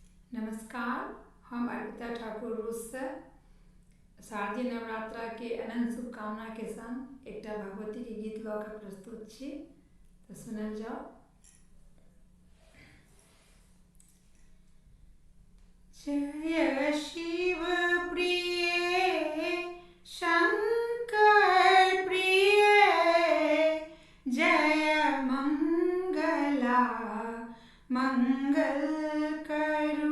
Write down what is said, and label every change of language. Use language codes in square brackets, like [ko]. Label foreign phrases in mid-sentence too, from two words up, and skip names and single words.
[mai] नमस्कार, हम अर्पिता ठाकुर रूस से शारदीय नवरात्रा के अनंत शुभकामना के संग एकटा भगवती के गीत लऽ कऽ प्रस्तुत छी, तऽ सुनल जाओ। जय शिव प्रिय शंकर प्रिय, जय मंगला मंगल करू।